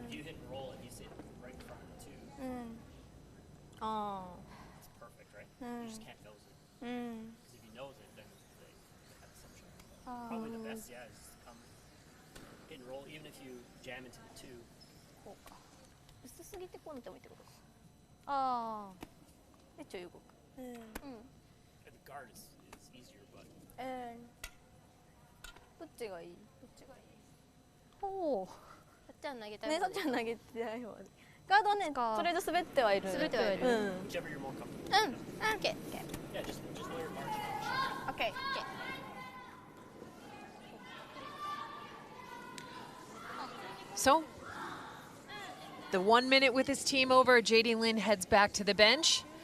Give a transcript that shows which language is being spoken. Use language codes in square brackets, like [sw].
[en] If you hit and roll and he's hit right in front too, [ja] あ。あ [en] it's perfect, right? You just can't nose it. [ja] あ。 [en] Because if you nose it, then they have some shot. Probably the best, yeah, is to come hit and roll, even if you jam into the 2. [ja] こうか。薄すぎてこうなってもいいってことか。ああ。でちょい動く。 [en] The guard is easier, but [ja] どっちがいい？どっちがいい？ほう。さっちゃん投げたい。ね、さっちゃん投げてない方で。ガードはね、とりあえず滑ってはいる。滑ってはいる。 [en] whichever you're more comfortable with. OK。 Yeah, just know your margin. OK。 So, the 1 minute with his team over, JD Lin heads back to the bench.